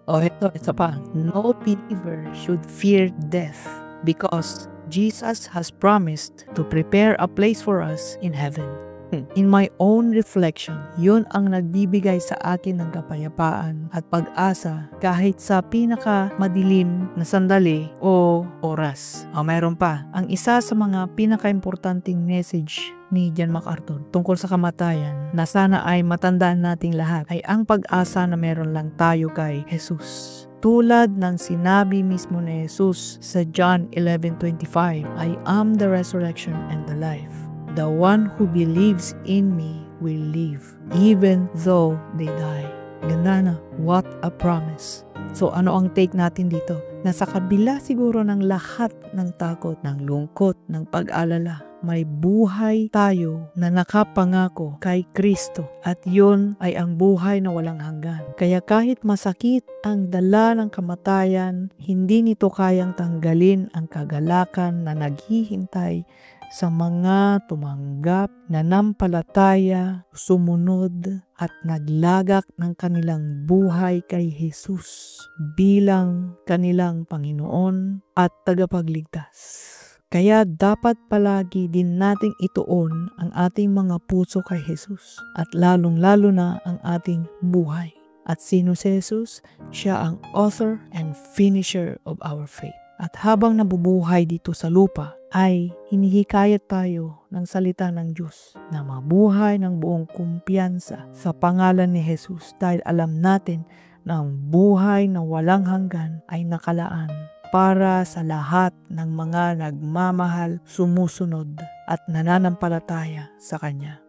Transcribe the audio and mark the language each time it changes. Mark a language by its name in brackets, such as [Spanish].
[Filipino] O ito pa, [English] no believer should fear death because Jesus has promised to prepare a place for us in heaven. In my own reflection, [Filipino] yun ang nagbibigay sa akin ng kapayapaan at pag-asa kahit sa pinakamadilim na sandali o oras. Mayroon pa, ang isa sa mga pinaka-importanting message ni John MacArthur tungkol sa kamatayan na sana ay matandaan nating lahat ay ang pag-asa na meron lang tayo kay Jesus. Tulad ng sinabi mismo ni Jesus sa [English] John 11:25, I am the resurrection and the life. The one who believes in me will live, even though they die. [Filipino] Ganda na, [English] what a promise. [Filipino] So ano ang take natin dito? Nasa kabila siguro ng lahat ng takot, ng lungkot, ng pag-alala, may buhay tayo na nakapangako kay Kristo at yun ay ang buhay na walang hanggan. Kaya kahit masakit ang dala ng kamatayan, hindi nito kayang tanggalin ang kagalakan na naghihintay sa mga tumanggap, nanampalataya, sumunod at naglagak ng kanilang buhay kay Jesus bilang kanilang Panginoon at tagapagligtas. Kaya dapat palagi din nating ituon ang ating mga puso kay Jesus at lalong-lalo na ang ating buhay. At sino si Jesus? Siya ang [English] author and finisher of our faith. [Filipino] At habang nabubuhay dito sa lupa, ay hinihikayat tayo ng salita ng Diyos na mabuhay ng buong kumpiyansa sa pangalan ni Jesus dahil alam natin na ang buhay na walang hanggan ay nakalaan para sa lahat ng mga nagmamahal, sumusunod at nananampalataya sa Kanya.